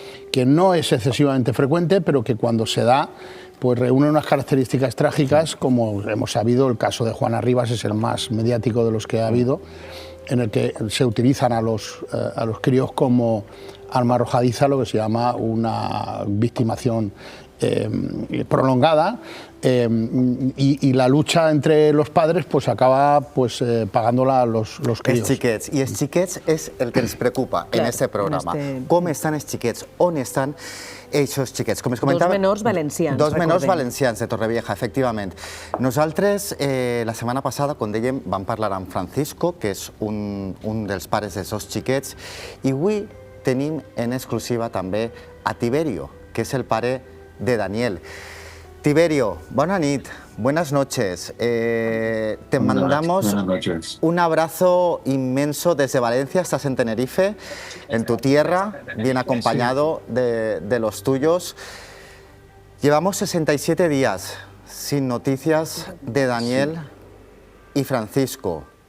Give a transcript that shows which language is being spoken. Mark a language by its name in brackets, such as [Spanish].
[Spanish] que no es excesivamente frecuente, pero que cuando se da, pues reúne unas características trágicas, como hemos sabido, el caso de Juana Rivas es el más mediático de los que ha habido, en el que se utilizan a los críos como arma arrojadiza, lo que se llama una victimación prolongada, y la lucha entre los padres pues acaba pues pagándola los críos. [Catalan] I els xiquets és el que ens preocupa en este programa. Com estan els xiquets? On estan aquests xiquets? Com es comentava, dos menors valencians. Dos menors valencians de Torrevieja, efectivament. Nosaltres, la setmana passada, com dèiem, vam parlar amb Francisco, que és un dels pares dels dos xiquets, i avui tenim en exclusiva també a Tiberio, que és el pare de Daniel. [Spanish] Tiberio, [Catalan] buena nit, [Spanish] buenas noches. Te mandamos un abrazo inmenso desde Valencia. Estás en Tenerife, en tu tierra, bien acompañado de los tuyos. Llevamos 67 días sin noticias de Daniel y Francisco.